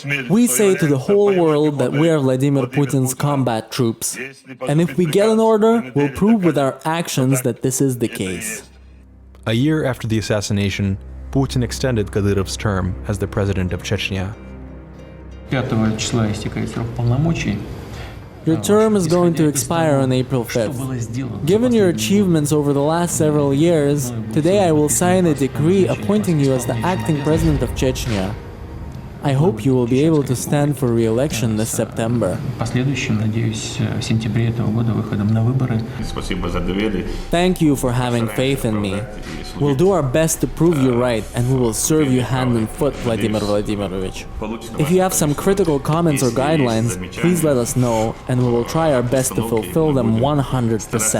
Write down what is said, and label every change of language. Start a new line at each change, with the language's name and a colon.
English: We say to the whole world that we are Vladimir Putin's combat troops. And if we get an order, we'll prove with our actions that this is the case. A year after the assassination, Putin extended Kadyrov's term as the president of Chechnya.
Russian: 5 числа истекает срок полномочий.
English: Your term is going to expire on April 5th. Given your achievements over the last several years, today I will sign a decree appointing you as the acting president of Chechnya. I hope you will be able to stand for re-election this September.
Russian: Последующим, надеюсь, в сентябре этого года выходом на выборы.
English: Thank you for having faith in me. We'll do our best to prove you right, and we will serve you hand and foot, Vladimir Vladimirovich. If you have some critical comments or guidelines, please let us know, and we will try our best to fulfill them 100%.